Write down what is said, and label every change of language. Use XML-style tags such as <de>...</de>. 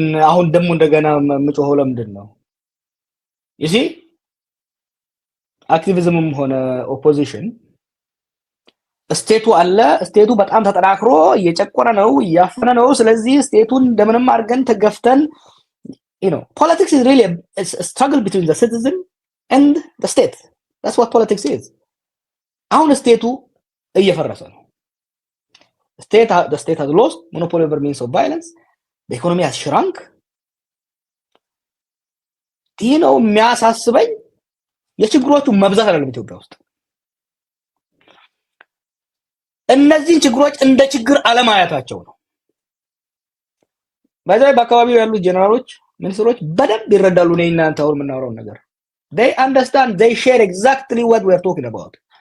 <am>አሁን ደግሞ እንደገና ምጮኸው ለምንድን ነው? ይሲ አክቲቪዝምም ሆነ ኦፖዚሽን ስቴቱ አለ። ስቴቱ በጣም ተጠናክሮ እየጨቆነ ነው፣ እያፈነ ነው። ስለዚህ ስቴቱን እንደምንም አድርገን ተገፍተን</am> <en>politics is really a struggle between the citizen and the state. That's what politics is.</en> <am>አሁን ስቴቱ እየፈረሰ ነው።</am> <en>The state has lost monopoly over means of violence. The economy has shrunk.</en> <am>ይህ ነው የሚያሳስበኝ። የችግሮቹ መብዛት አይደለም ኢትዮጵያ ውስጥ እነዚህን ችግሮች እንደ ችግር አለማያታቸው ነው። በአካባቢው ያሉ ጀነራሎች ሚኒስትሮች በደንብ ይረዳሉ ነው እናንተ አሁን የምናወራው ነገር።</am> <en>they understand, they share exactly what we are talking about.</en>